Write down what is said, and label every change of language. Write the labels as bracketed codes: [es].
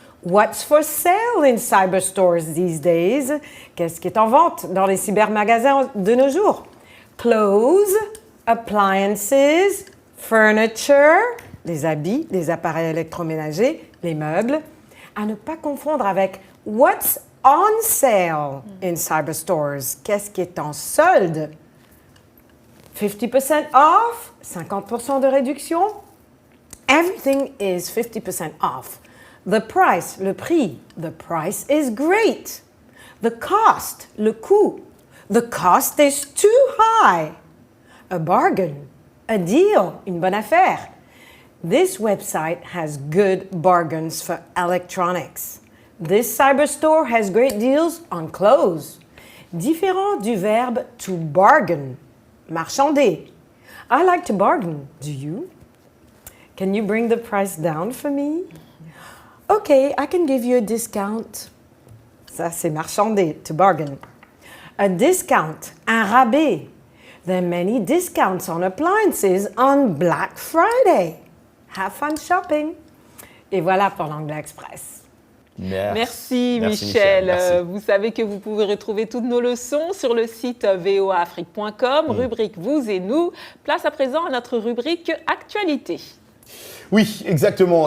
[en] What's for sale in cyberstores these days? [fr] Qu'est-ce qui est en vente dans les cybermagasins de nos jours? [en] Clothes, appliances, furniture, [fr] les habits, les appareils électroménagers, les meubles. À ne pas confondre avec [en] what's on sale in cyberstores. [fr] Qu'est-ce qui est en solde? [en] 50% off, [fr] 50% de réduction. [en] Everything is 50% off. The price, [fr] le prix. [en] The price is great. The cost, [fr] le coût. [en] The cost is too high. A bargain, a deal, [fr] une bonne affaire. [en] This website has good bargains for electronics. This cyberstore has great deals on clothes. [fr] Différent du verbe [en] to bargain, [fr] marchander. [en] I like to bargain. Do you? Can you bring the price down for me? Okay, I can give you a discount. [fr] Ça, c'est marchander, [en] to bargain. A discount, [fr] un rabais. [en] There are many discounts on appliances on Black Friday. Have fun shopping. [fr] Et voilà pour l'Anglais Express. Merci Michel. Merci. Vous savez que vous pouvez retrouver toutes nos leçons sur le site voaafrique.com, rubrique Vous et nous. Place à présent à notre rubrique Actualité. Oui, exactement.